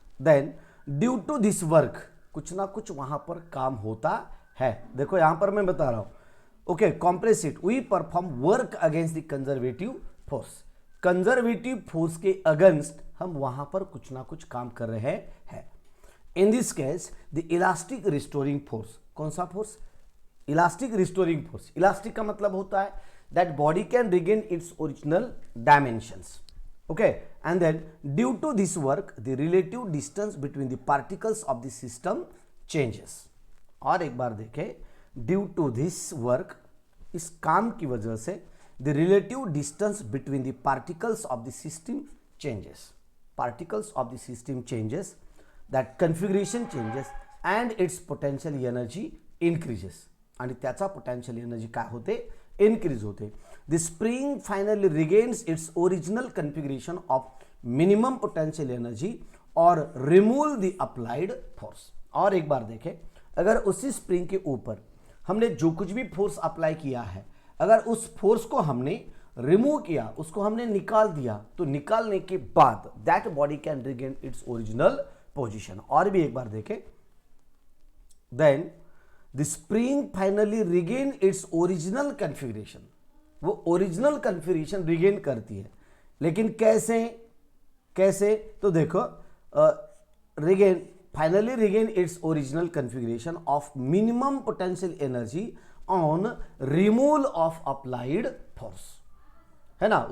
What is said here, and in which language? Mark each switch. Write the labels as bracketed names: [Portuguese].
[English] then due to this work, [Hindi] कुछ ना कुछ वहां पर काम होता है, देखो यहां पर मैं बता रहा हूं, okay. [English] compress it we perform work against the conservative force, [Hindi] conservative force के अगेंस्ट हम वहां पर कुछ ना कुछ काम कर रहे हैं। [English] In this case the elastic restoring force, कौन सा force, elastic restoring force. [Hindi] Elastic का मतलब होता है [English] That body can regain its original dimensions, okay, and then due to this work the relative distance between the particles of the system changes। [Hindi] और एक बार देखें, [English] due to this work, [Hindi] इस काम की वजह से [English] the relative distance between the particles of the system changes, particles of the system changes, that configuration changes and its potential energy increases, [Marathi] आणि त्याचा potential energy काय होते, increase होते। [English] The spring finally regains its original configuration of minimum potential energy or remove the applied force। [Hindi] और एक बार देखें, अगर उसी स्प्रिंग के ऊपर हमने जो कुछ भी फोर्स अप्लाई किया है, अगर उस फोर्स को हमने रिमूव किया, उसको हमने निकाल दिया, तो निकालने के बाद [English] That body can regain its original position. [Hindi] और भी एक बार देखें, [English] then the spring finally regain its original configuration, [Hindi] वो ओरिजिनल कन्फिग्रेशन रिगेन करती है, लेकिन कैसे, कैसे, तो देखो [English] Regain, finally regain its original configuration of minimum potential energy on removal of applied force, है ना।